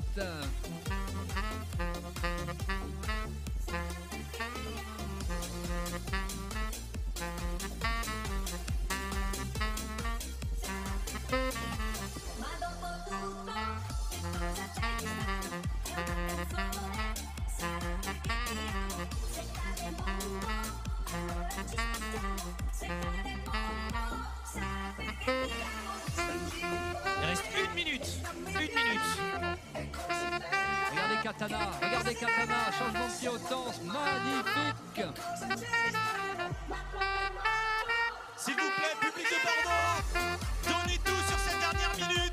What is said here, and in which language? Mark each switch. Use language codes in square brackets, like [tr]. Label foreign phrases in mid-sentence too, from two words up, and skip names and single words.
[it] ma dopo tutto che cosa c'è di strano? È una canzone, sarà perché ti amo, se cade il mondo, allora ci spostiamo, se cade il mondo, sarà perché ti amo, [fr] Il reste 1 minute. 1 minute. Regardez Katana, changement de pied au temps, magnifique. S'il vous plaît, public de Bordeaux, donnez tout sur cette dernière minute.